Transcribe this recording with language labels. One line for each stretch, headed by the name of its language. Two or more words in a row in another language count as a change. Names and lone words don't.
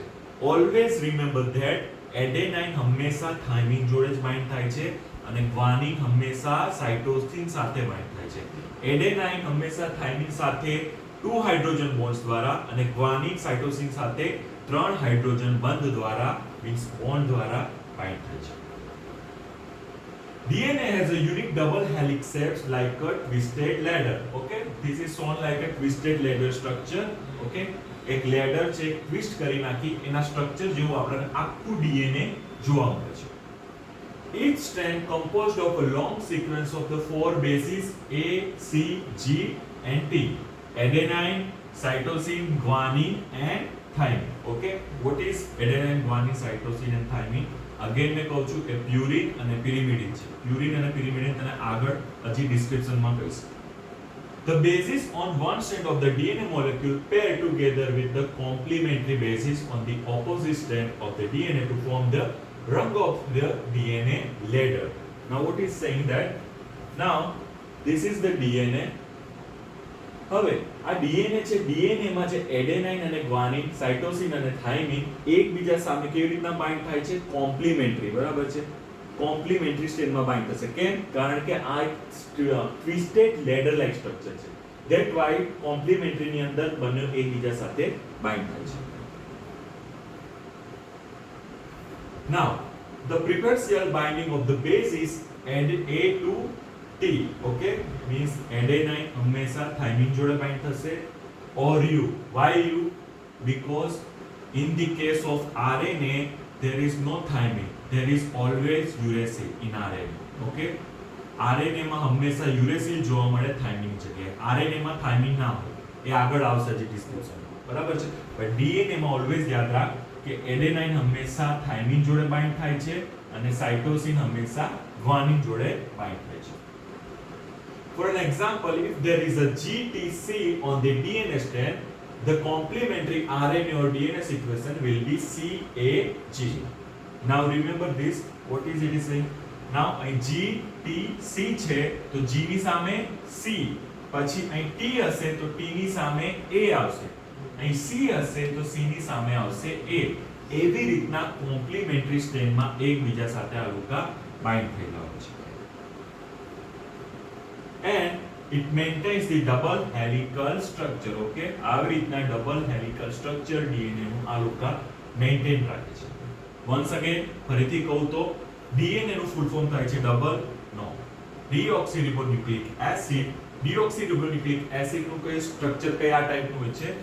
English: always remember that
Gujarati: એડેનાઇન હંમેશા થાઇમિન જોડે જ બાઇન્ડ થાય છે અને ગ્વાનિન હંમેશા સાઇટોસિન સાથે બાઇન્ડ થાય છે. એડેનાઇન હંમેશા થાઇમિન સાથે 2
English: hydrogen bonds
Gujarati: દ્વારા અને ગ્વાનિન સાઇટોસિન સાથે 3 હાઇડ્રોજન બંધ દ્વારા
English: means bond
Gujarati: દ્વારા બાઇન્ડ થાય છે.
English: DNA has a unique double helix shapes like a twisted ladder. Okay, this is shown like a twisted ladder structure.
Gujarati: Okay, એક લેડર છે, ટ્વિસ્ટ કરી નાખી એના સ્ટ્રક્ચર જેવું આપણને આખું ડીએનએ જોવા મળે છે.
English: Each strand composed of a long sequence of the 4 bases A, C, G and T. Adenine, cytosine, guanine and thymine. Okay, what is adenine, guanine, cytosine and thymine?
Gujarati: Again મેં કહું છું કે પ્યુરિન અને પિરિમિડિન છે. પ્યુરિન અને પિરિમિડિન તને આગળ હજી ડિસ્ક્રિપ્શનમાં કહીશ.
English: The bases on one strand of the DNA molecule pair together with the complementary bases on the opposite strand of the DNA to form the rung of the DNA ladder. Now what is saying that? Now this is the DNA.
Gujarati: હવે આ ડીએનએ છે, ડીએનએ માં જે એડેનાઇન અને ગ્વાનિન, સાઇટોસિન અને થાઇમિન એકબીજા સામે કેવી રીતના બાઇન્ડ થાય છે? કોમ્પ્લિમેન્ટરી, બરાબર છે?
English: complementary stateમાં
Gujarati: બાઇન્ડ થશે. કેમ? કારણ કે આ
English: twisted ladder like structure
Gujarati: છે.
English: that why
Gujarati: કોમ્પ્લિમેન્ટરીની અંદર બંને એકબીજા સાથે બાઇન્ડ થાય છે.
English: Now the preferential binding of the bases and A to T. Okay, means adenine
Gujarati: હંમેશા થાઇમિન જોડે બાઇન્ડ થશે.
English: or U. Why U? Because in the case of RNA there is no thymine, there is always uracil in RNA.
Gujarati: Okay, RNA માં હંમેશા uracil જોવા મળે થાઇમિન જગ્યાએ. RNA માં થાઇમિન ના હોય, એ આગળ આવશે જે ડિસ્ક્રિપ્શનમાં, બરાબર છે? પણ DNA માં ઓલવેઝ યાદ રાખ કે એડેનાઇન હંમેશા થાઇમિન જોડે બાઇન્ડ થાય છે અને સાઇટોસિન હંમેશા ગ્વાનિન જોડે બાઇન્ડ થાય છે.
English: For an example, if there is a GTC on the DNA strand, the complementary RNA or DNA sequence will be CAG. Now remember this, what is it saying?
Gujarati: Now અહીં GTC છે તો G ની સામે C, પછી અહીં T હશે તો T ની સામે A આવશે, અહીં C હશે તો C ની સામે આવશે A. એવી રીતના
English: complementary strandમાં
Gujarati: એકબીજા સાથે આ લોકો બાઇન્ડ થયેલા હોય છે.
English: And it maintains the double helical structure.
Gujarati: Okay, આવી રીતના
English: double helical structure
Gujarati: ડીએનએ નું આ લોકો મેન્ટેન રાખે છે.
English: once again
Gujarati: ફરીથી કહું તો ડીએનએ નું
English: full form
Gujarati: થાય છે ડબલ નો
English: deoxyribonucleic acid. deoxyribonucleic acid
Gujarati: નું કઈ સ્ટ્રક્ચર કયા ટાઈપનું હોય છે?